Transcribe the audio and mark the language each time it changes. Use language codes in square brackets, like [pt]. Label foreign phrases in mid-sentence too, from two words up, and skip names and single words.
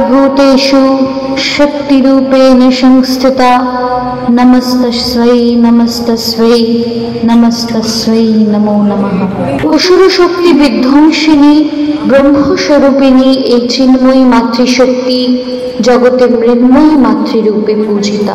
[sa] भूतेषु शक्तिरूपेण संस्थिता नमस्तस्यै नमस्तस्यै नमस्तस्यै नमो नमः। [bn] অসুর শক্তি বিধ্বংসিনী ব্রহ্মস্বরূপিণী এই চিন্ময়ী মাতৃশক্তি জগতে মৃন্ময়ী মাতৃরূপে পূজিতা।